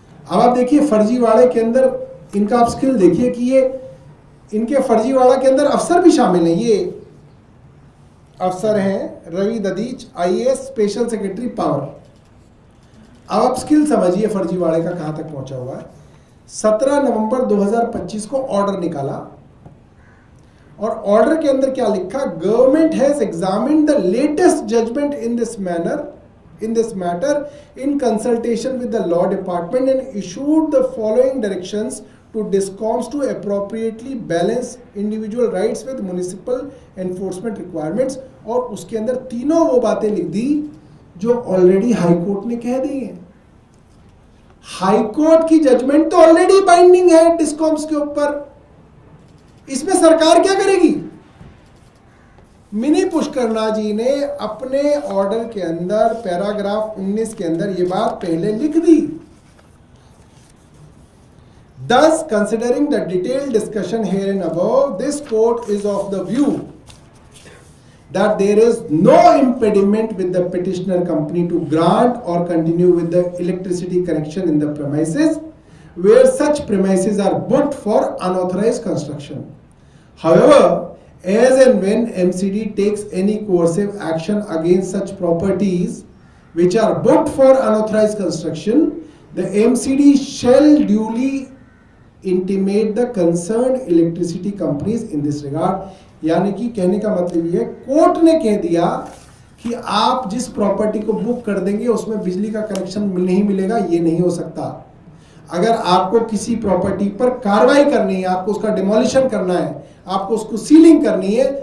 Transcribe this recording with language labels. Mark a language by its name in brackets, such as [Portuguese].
[Hindi] अब आप देखिए फर्जीवाड़े के अंदर इनका आप स्किल देखिए कि ये इनके फर्जीवाड़ा के अंदर अफसर भी शामिल हैं। ये अफसर हैं Ravi ददीच, IAS special secretary power. अब आप स्किल समझिए फर्जीवाड़े का कहां तक पहुंचा हुआ है। 17 नवंबर 2025 को ऑर्डर निकाला और ऑर्डर के अंदर क्या लिखा, [English] Government has examined the latest judgment in this matter in consultation with the law department and issued the following directions to DISCOMs to appropriately balance individual rights with municipal enforcement requirements। [Hindi] और उसके अंदर तीनों वो बातें लिख दी जो already high court ने कह दी हैं। हाईकोर्ट की जजमेंट तो ऑलरेडी बाइंडिंग है डिस्कॉम्स के ऊपर, इसमें सरकार क्या करेगी। मिनी पुष्करना जी ने अपने ऑर्डर के अंदर पैराग्राफ 19 के अंदर ये बात पहले लिख दी। [English] Thus, considering the detailed discussion here and above, this court is of the view that there is no impediment with the petitioner company to grant or continue with the electricity connection in the premises where such premises are booked for unauthorized construction. However, as and when MCD takes any coercive action against such properties which are booked for unauthorized construction, the MCD shall duly intimate the concerned electricity companies in this regard। [Hindi] यानी कि कहने का मतलब ये है, court ने कह दिया कि आप जिस प्रॉपर्टी को बुक कर देंगे उसमें बिजली का कनेक्शन नहीं मिलेगा, ये नहीं हो सकता। अगर आपको किसी प्रॉपर्टी पर कार्रवाई करनी है, आपको उसका डिमोलिशन करना है, आपको उसको सीलिंग करनी है,